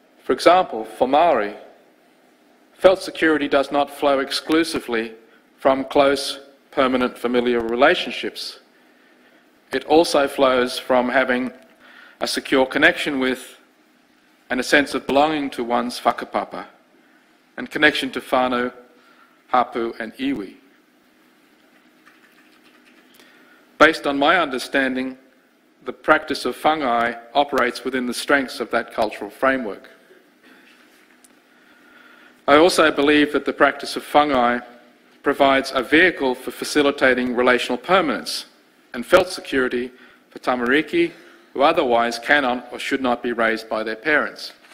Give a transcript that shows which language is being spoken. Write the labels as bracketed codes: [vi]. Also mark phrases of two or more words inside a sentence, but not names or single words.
[en] For example, for Maori, felt security does not flow exclusively from close, permanent familial relationships. It also flows from having a secure connection with and a sense of belonging to one's whakapapa and connection to whānau, hapu and iwi. Based on my understanding, the practice of whāngai operates within the strengths of that cultural framework. I also believe that the practice of whāngai provides a vehicle for facilitating relational permanence and felt security for tamariki who otherwise cannot or should not be raised by their parents.